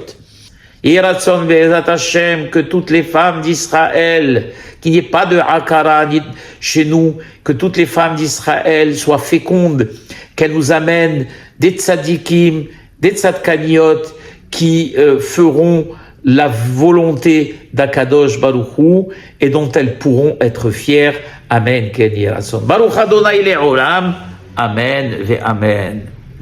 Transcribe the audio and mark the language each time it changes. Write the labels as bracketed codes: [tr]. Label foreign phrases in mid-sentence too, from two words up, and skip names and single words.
[he] Et רצון בעזרת השם, [fr] que toutes les femmes d'Israël, qu'il n'y ait pas de Hakara chez nous, que toutes les femmes d'Israël soient fécondes, qu'elles nous amènent des tzadikim, des tzadkaniot, qui feront la volonté d' [he] הקדוש ברוך הוא, [fr] et dont elles pourront être fières. [he] אמן. כן יהי רצון. ברוך ה' לעולם. אמן ואמן.